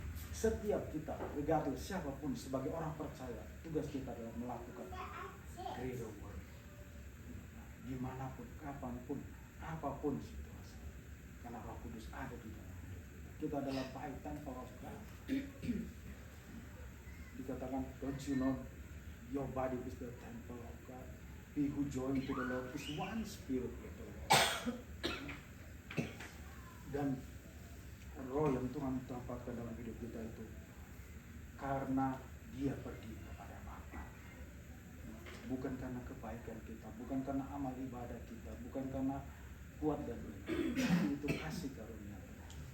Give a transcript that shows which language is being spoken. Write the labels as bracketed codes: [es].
[id] Setiap kita, regardless siapapun, sebagai orang percaya, tugas kita adalah melakukan greater work. Dimanapun, kapanpun, apapun situasi. Karena Roh Kudus ada di dalam hidup kita. Kita adalah [en] by temple of God. [id] Dikatakan, [en] don't you know your body is the temple of God? He who joined to the Lord is one spirit with the Lord. [id] Dan roh yang Tuhan tempatkan dalam hidup kita itu karena Dia pergi kepada Bapa. Bukan karena kebaikan kita, bukan karena amal ibadah kita, bukan karena kuat dan benar. Tapi itu kasih karunia Tuhan.